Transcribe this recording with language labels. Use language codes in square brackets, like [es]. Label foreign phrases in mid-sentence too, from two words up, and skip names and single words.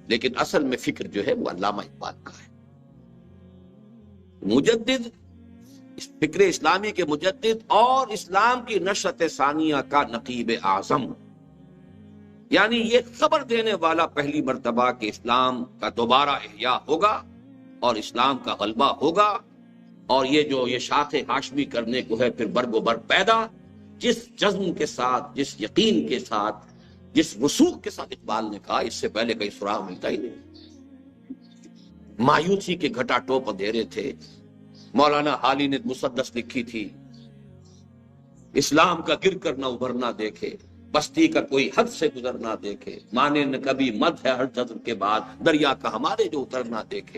[ur] لیکن اصل میں فکر جو ہے وہ علامہ اقبال کا ہے. مجدد، فکر اسلامی کے مجدد اور اسلام کی نشأت ثانیہ کا نقیب اعظم، یعنی یہ خبر دینے والا پہلی مرتبہ کہ اسلام کا دوبارہ احیاء ہوگا اور اسلام کا غلبہ ہوگا، اور یہ شاخ ہاشمی کرنے کو ہے پھر برگ و بر پیدا. جس جزم کے ساتھ، جس یقین کے ساتھ، جس وثوق کے ساتھ اقبال نے کہا، اس سے پہلے کہیں سراغ ملتا ہی نہیں. مایوسی کے گھٹا ٹوپ اندھیرے تھے. مولانا حالی نے مسدس لکھی تھی، اسلام کا گر کر نہ ابھر نہ دیکھے، بستی کا کوئی حد سے گزر نہ دیکھے، مانے نہ کبھی مد ہے ہر جذر کے بعد، دریا کا ہمارے جو اتر نہ دیکھے.